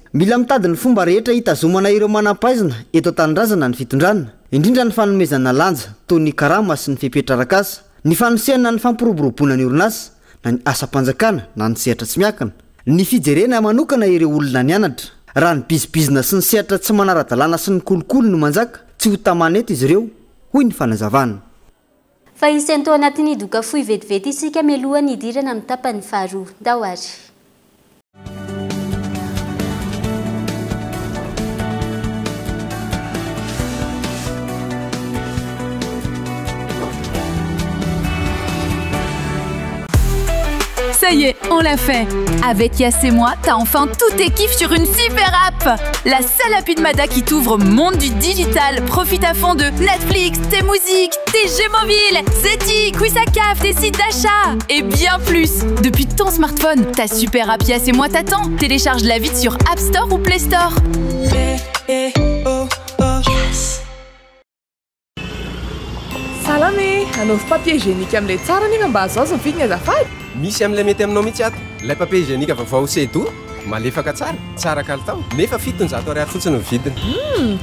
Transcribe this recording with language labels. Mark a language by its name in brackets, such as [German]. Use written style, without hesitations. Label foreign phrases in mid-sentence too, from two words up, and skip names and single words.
[Malagasy] mila mitady ny fomba rehetra hitazomana ireo manam-pahaizana eto an-tanindrazana ny fitondrana indrindra ny fanomezana lanja toy ny karama sy ny fepetra arakasa ny fanosehana ny fampiroboroboana ny orinasa na ny asa-panjakana na ny sehatra tsy miakana ny fijerena manokana ireo olona nianatra raha ny bizibizina sy ny sehatra tsy manara-dalàna sy ny kolokolo no manjaka tsy ho tamanety izy ireo hoy ny fanazavana fa isy tao anatin'ny doka fohy vetivety isika mialohany idirana amin'ny tapany faharoa dahoary [French] Ça y est, on l'a fait. Avec Yass et moi, t'as enfin tous tes kiffs sur une super app. La seule appli de Mada qui t'ouvre au monde du digital. Profite à fond de Netflix, tes musiques, tes jeux mobiles, Zeti, Quizzacaf, tes sites d'achat et bien plus. Depuis ton smartphone, ta super app Yass et moi t'attend. Télécharge-la vite sur App Store ou Play Store. Yes. [Malagasy] Salame, anaovy [French] papier hygiénique [Malagasy] amin'ilay tsara nefa mba azo azo ny vidiny azafady. Misy amin'ilay mety aminao mihitsy ato. Ilay [French] papier hygiénique [Malagasy] vaovao sedo malefaka tsara kalitao nefa 700 ariary fotsiny ny vidiny.